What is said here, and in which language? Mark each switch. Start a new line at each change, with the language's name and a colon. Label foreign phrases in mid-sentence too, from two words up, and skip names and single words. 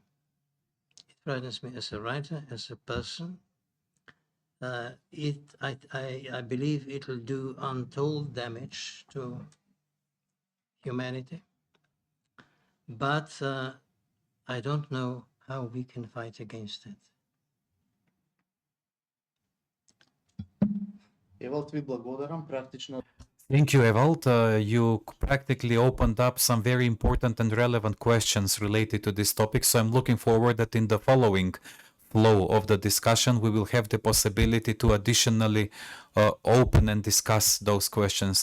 English: It frightens me as a writer, as a person. I believe it will do untold damage to humanity, but I don't know how we can fight against it.
Macedonian: Евалд, ви благодарам. Практично
English: Thank you, Evald. You practically opened up some very important and relevant questions related to this topic. So I'm looking forward that in the following flow of the discussion, we will have the possibility to additionally open and discuss those questions.